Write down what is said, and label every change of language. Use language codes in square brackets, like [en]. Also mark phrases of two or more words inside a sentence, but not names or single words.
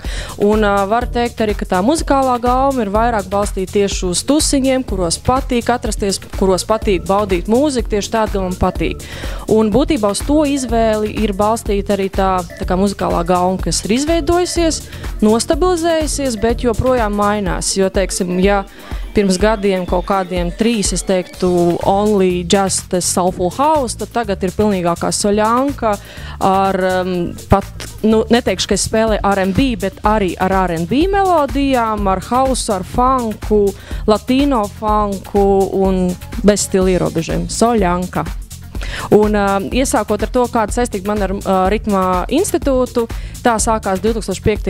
[lv] Un var teikt arī, ka tā muzikālā gauma ir vairāk balstīta tieši uz tusiņiem, kuros patīk atrasties, kuros patīk baudīt mūziku, tieši tāda, ka man patīk. Un būtībā uz to izvēli ir balstīta arī tā kā muzikālā gauma, kas ir izveidojusies, nostabilizējusies, bet joprojām mainās, jo, teiksim, ja pirms gadiem kaut kādiem 3, es teiktu, [en] only just soulful house, [lv] tad tagad ir pilnīgākā soļanka ar pat, neteikšu, ka es spēlēju R&B, bet arī ar R&B melodijām, ar house, ar funku, latino funku un bez stila ierobežiem. Soļanka. Un iesākot ar to, kāda saistība man ar Ritma institūtu, tā sākās 2005.